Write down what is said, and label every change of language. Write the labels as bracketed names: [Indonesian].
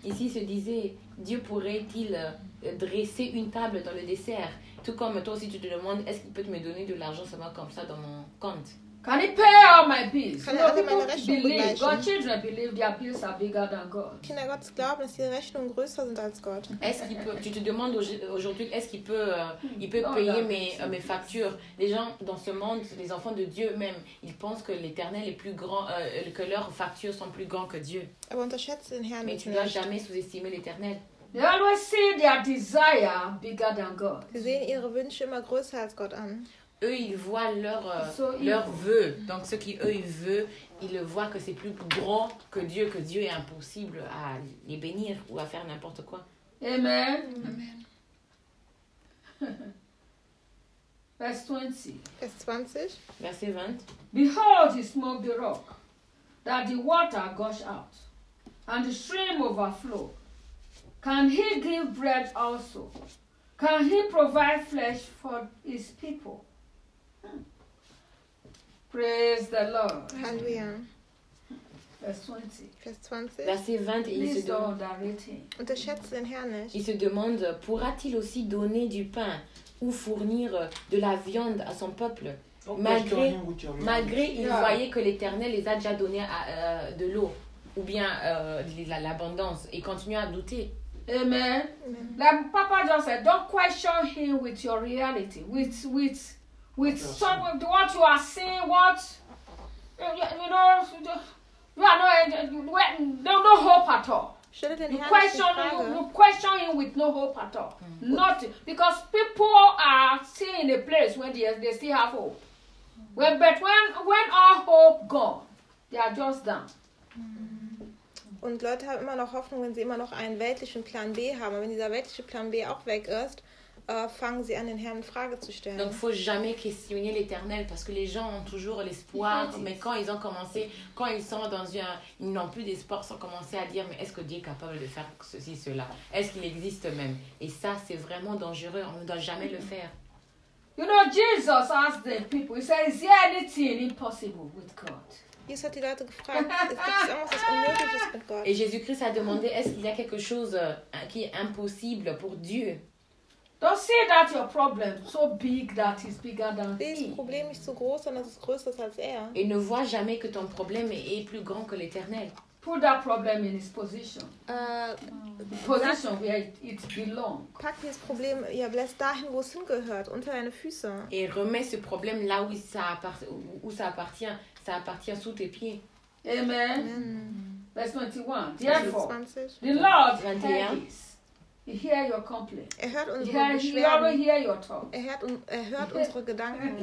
[French] Ici se disait, Dieu pourrait-il dresser une table dans le désert? Tout comme toi aussi, tu te demandes, est-ce qu'il peut me donner de l'argent seulement comme ça dans mon compte? [English] Can he pay all my bills? Can he pay all my bills? God's children believe their bills are bigger than God. [German] Kinder Gottes glauben, dass ihre Rechnungen größer sind als Gott. [French] Est-ce qu'il peut, tu te demandes aujourd'hui, est-ce qu'il peut, il peut payer mes factures? Les gens dans ce monde, les enfants de Dieu même, ils pensent que l'Éternel est plus grand, que leurs factures sont plus grands que Dieu. [German] Aber unterschätze den Herrn. [French] Mais tu ne dois jamais sous-estimer l'Éternel. [English] They always see their desire bigger than God. [German] Sie sehen ihre Wünsche immer größer als Gott an. [French] Eux, ils voient leurs vœux. Donc, ce qu'eux, ils veulent, ils le voient que c'est plus grand que Dieu est impossible à les bénir ou à faire n'importe quoi. Amen. Amen. [English] Verse 20. Behold, he smote the rock, that the water gushed out, and the stream overflowed. Can he give bread also? Can he provide flesh for his people? Praise the Lord. Hallelujah. [French] Verset 20. [German] Unterschätze den Herrn nicht. [French] Il se demande, pourra-t-il aussi donner du pain ou fournir de la viande à son peuple? Malgré il voyait que l'Éternel les a déjà donné de l'eau ou bien l'abondance et continue à douter. Amen. [English] Like Papa John said, don't question him with your reality, with some of what you are seeing, what you know, no hope at all. You question him with no hope at all. Mm-hmm. Nothing, because people are seeing a place where they still have hope. Mm-hmm. When all hope gone, they are just down. [German] Und Leute haben immer noch Hoffnung, wenn sie immer noch einen weltlichen Plan B haben. Aber wenn dieser weltliche Plan B auch weg ist, fangen sie an, den Herrn in Frage zu stellen. [French] Donc, faut jamais questionner l'Éternel, parce que les gens ont toujours l'espoir. Mais quand ils ont commencé, quand ils sont dans un, ils n'ont plus d'espoir, ils ont commencé à dire, mais est-ce que Dieu est capable de faire ceci, cela? Est-ce qu'il existe même? Et ça, c'est vraiment dangereux. On ne doit jamais le faire. [English] You know, Jesus asked the people. He said, "Is there anything impossible with God?" [German] Jesus hat die Leute gefragt, ist das irgendwas, was unmöglich ist mit Gott? [French] Et Jésus-Christ a demandé, est-ce qu'il y a quelque chose qui est impossible pour Dieu? [English] Don't say that your problem so big that it's bigger than [German] Sehe das Problem nicht so groß, sondern es ist größer als er. [French] Et ne vois jamais que ton problème est plus grand que l'Éternel. [English] Put that problem in his position. Position where it belongs. [German] Pack dieses Problem, ja, lass dahin, wo es hingehört, unter deine Füße. [French] Et remets ce problème là où ça appartient. Ça appartient sous tes pieds. Amen. Amen. [English] Verse 21. Therefore, the Lord 21. [German] Er hört unsere Beschwerden. Er hört unsere Gedanken.